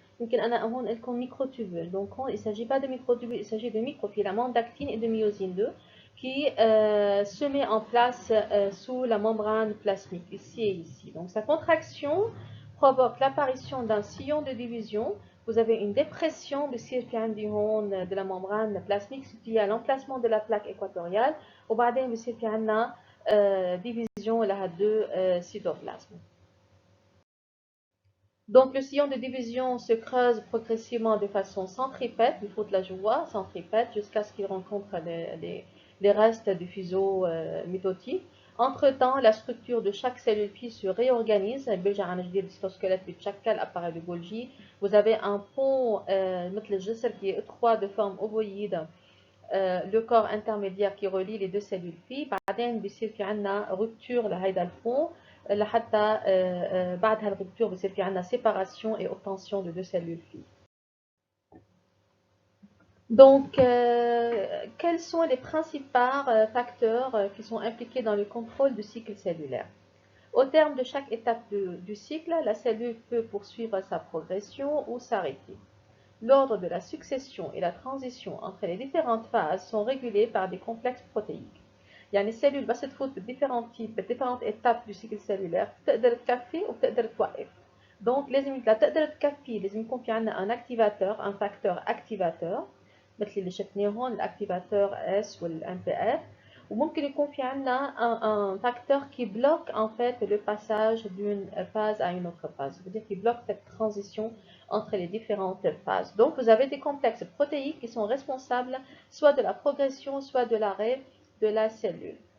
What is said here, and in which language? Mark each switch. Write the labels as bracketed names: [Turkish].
[French] Donc, microtubule. Donc, il ne s'agit pas de microtubule, il s'agit de microfilaments d'actine et de myosine 2 qui se met en place sous la membrane plasmique, ici et ici. Donc, sa contraction provoque l'apparition d'un sillon de division. Vous avez une dépression de la membrane plasmique liée à l'emplacement de la plaque équatoriale. [Arabic] وبعدين بصير في عندنا division لها deux cytoplasmes. [French] Donc le sillon de division se creuse progressivement de façon centripète, il faut de la joie, centripète, jusqu'à ce qu'il rencontre les restes du fuseau mitotique. Entre-temps, la structure de chaque cellule fille se réorganise. Le cytosquelette [Arabic] بيتشكل [French] appareil de Golgi. Vous avez un pont [Arabic] مثل الجسر [French] qui est étroit de forme ovoïde, le corps intermédiaire qui relie les deux cellules filles. [Arabic] بعدين بيصير في عندنا rupture لهيدا البون لحتى بعد هالرupture بيصير في عندنا [French] séparation et obtention de deux cellules filles. Donc, quels sont les principaux facteurs qui sont impliqués dans le contrôle du cycle cellulaire? Au terme de chaque étape du cycle, la cellule peut poursuivre sa progression ou s'arrêter. L'ordre de la succession et la transition entre les différentes phases sont régulés par des complexes protéiques. [Arabic] يعني السيلول بس تفوت بالديفيرنت تيب بالديفيرنت [French] étapes du cycle cellulaire [Arabic] بتقدر تكفي وبتقدر توقف. Donc لازم لتقدر تكفي لازم يكون في عندنا [French] un activateur, un facteur activateur [Arabic] مثل اللي شفناه هون الاكتيفاتور S والMPF. وممكن يكون في عندنا [French] un facteur qui bloque en fait le passage d'une phase à une autre phase. C'est-à-dire qu'il bloque cette transition entre les différentes phases. Donc vous avez des complexes protéiques qui sont responsables soit de la progression, soit de l'arrêt de la cellule.